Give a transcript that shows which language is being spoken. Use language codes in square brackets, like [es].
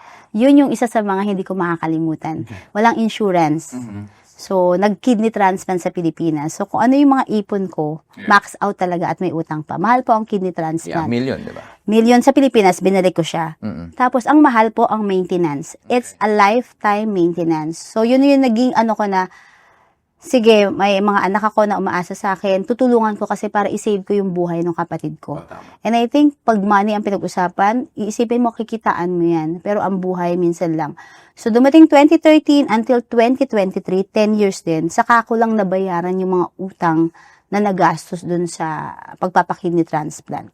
[tl] Yun yung isa sa mga hindi ko makakalimutan. Walang insurance. So, nag-kidney transplant sa Pilipinas. So, kung ano yung mga ipon ko, max out talaga at may utang pa. Mahal po ang kidney Yeah, transplant. million, di ba? Million sa Pilipinas, binalik ko siya. Mm-mm. Tapos, ang mahal po ang maintenance. [en] It's a lifetime maintenance. [tl] So, yun yung naging ko na, sige, may mga anak ako na umaasa sa akin, tutulungan ko kasi para isave ko yung buhay ng kapatid ko. Oh, tama. And I think, pag money ang pinag-usapan, iisipin mo, kikitaan mo yan. Pero ang buhay, minsan lang. So, dumating 2013 until 2023, 10 years din, saka ko lang nabayaran yung mga utang na nagastos dun sa pagpapakidney transplant.